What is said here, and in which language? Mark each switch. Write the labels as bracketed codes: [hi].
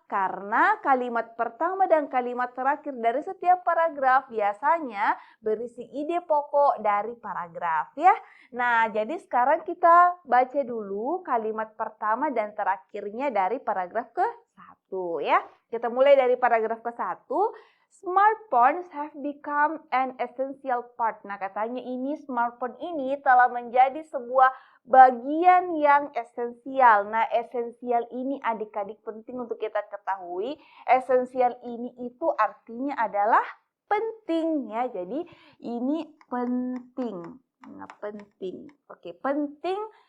[id] Karena kalimat pertama dan kalimat terakhir dari setiap paragraf biasanya berisi ide pokok dari paragraf ya. Nah, jadi sekarang kita baca dulu kalimat pertama dan terakhirnya dari paragraf ke-1 ya. Kita mulai dari paragraf ke-1. [en] Smartphones have become an essential part. [id] Nah, katanya ini smartphone ini telah menjadi sebuah bagian yang esensial. Nah, esensial ini adik-adik penting untuk kita ketahui. Esensial ini itu artinya adalah penting ya. Jadi ini penting. Nah, penting. Oke, penting.